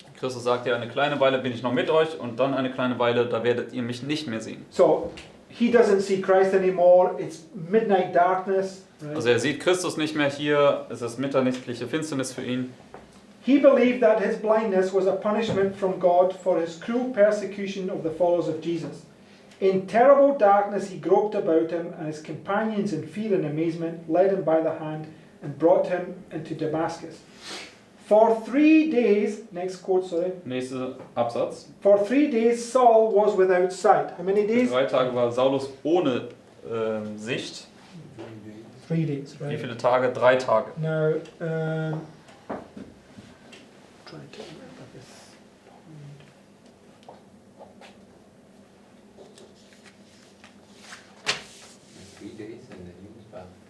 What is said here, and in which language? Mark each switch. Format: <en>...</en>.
<de>Christus sagt ja, eine kleine Weile bin ich noch mit euch und dann eine kleine Weile, da werdet ihr mich nicht mehr sehen.</de> <en>So he doesn't see Christ anymore. It's midnight darkness. Right?</en> <de>Also er sieht Christus nicht mehr hier, es ist mitternächtliche Finsternis für ihn.</de> <en>He believed that his blindness was a punishment from God for his cruel persecution of the followers of Jesus. In terrible darkness he groped about him, and his companions in fear and amazement led him by the hand and brought him into Damascus. For 3 days, next quote, sorry.</en> <de>Nächster Absatz.</de> <en>For 3 days Saul was without sight. How many days?</en> <de>3 Tage war Saulus ohne Sicht.</de> <en>3 days,</en> <de>Wie</de> <en>right?</en> <de>viele Tage? 3 Tage.</de> <en>Now, trying to remember this point. 3 days and then he was back.</en>